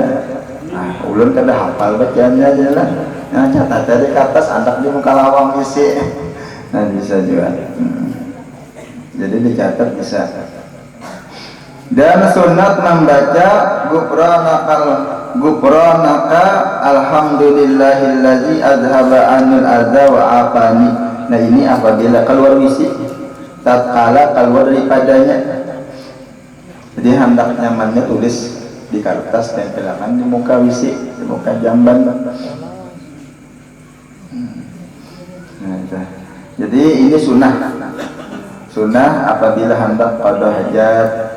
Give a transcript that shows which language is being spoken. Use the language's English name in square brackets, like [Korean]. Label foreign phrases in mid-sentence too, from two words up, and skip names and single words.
[Banjar] Nah ulun kada hafal bacaannya aja lah. Nah catat dari ke atas anak di muka lawang isi. [Indonesian] Nah bisa juga. Jadi dicatat bisa. Dan sunat membaca [Arabic] Gufranaka alhamdulillahillazi adhaba anil adza wa afani. [Banjar] Nah ini apabila keluar wisi, tatkala keluar daripadanya. Jadi hendak nyamannya tulis di kertas, tempelkan di muka wisi, di muka jamban. [Indonesian] Nah, jadi ini sunnah apabila hendak qadha hajat.